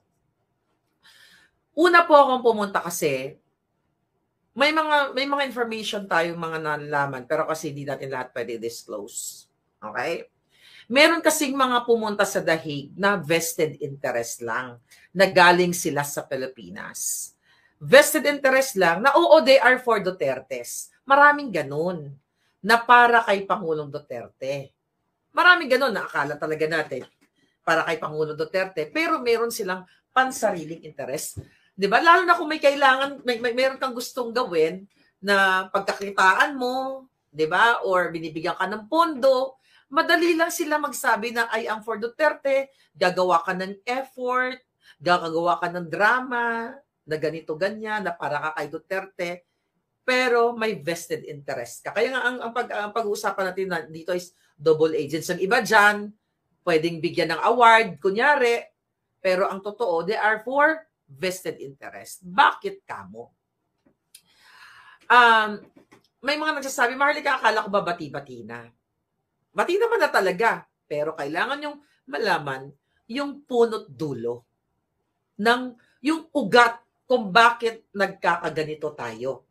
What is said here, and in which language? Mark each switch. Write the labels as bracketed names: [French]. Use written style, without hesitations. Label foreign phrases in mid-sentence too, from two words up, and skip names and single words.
[Filipino] Una po akong pumunta kasi, may mga information tayong mga nalalaman, pero kasi hindi natin lahat pwede disclose. Okay? Meron kasing mga pumunta sa The Hague na [English] vested interest [Filipino] lang, na galing sila sa Pilipinas. [English] Vested interest [Filipino] lang na [English] they are for Dutertes. [Filipino] Maraming ganun na para kay Pangulong Duterte. Maraming ganun na akala talaga natin para kay Pangulong Duterte, pero meron silang pansariling interest. 'Di ba? Lalo na kung may kailangan, meron kang gustong gawin na pagkakitaan mo, 'di ba? Or binibigyan ka ng pondo, madali lang sila magsabi na [English] I am for [Filipino] Duterte, gagawa ka ng effort, gagawa ka ng drama, na ganito ganyan, na para ka kay Duterte, pero may [English] vested interest [Filipino] ka. Kaya nga ang pag-uusapan natin dito is [English] double agents. [Filipino] Ang iba dyan, pwedeng bigyan ng award, kunyari, pero ang totoo, [English] they are for vested interest. [Filipino] Bakit kamo? May mga nagsasabi, Marlica, akala ko ba bati-bati na? Bati naman na talaga, pero kailangan yung malaman yung punot dulo ng yung ugat kung bakit nagkakaganito tayo.